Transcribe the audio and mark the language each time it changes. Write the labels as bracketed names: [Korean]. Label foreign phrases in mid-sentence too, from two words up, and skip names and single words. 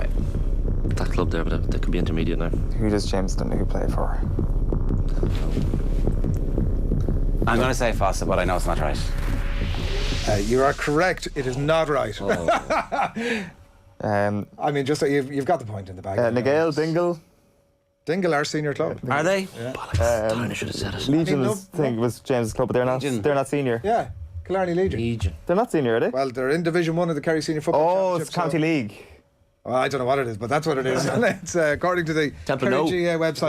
[English] That club there, but they can be intermediate now. Who does James Donahue play for? I'm going to say Fossa, but I know it's not right. You are correct. It is not right. I mean, just you've got the point in the bag. Nagale, Dingle. Dingle are senior club. Are they? Yeah. I should have said it. Legion was James's club, but they're not. They're not senior. Yeah, Killarney Legion. They're not senior, are they? Well, they're in Division 1 of the Kerry Senior Football Championship. It's County League. Well, I don't know what it is, but that's what it is. It's according to the Kerry GA website.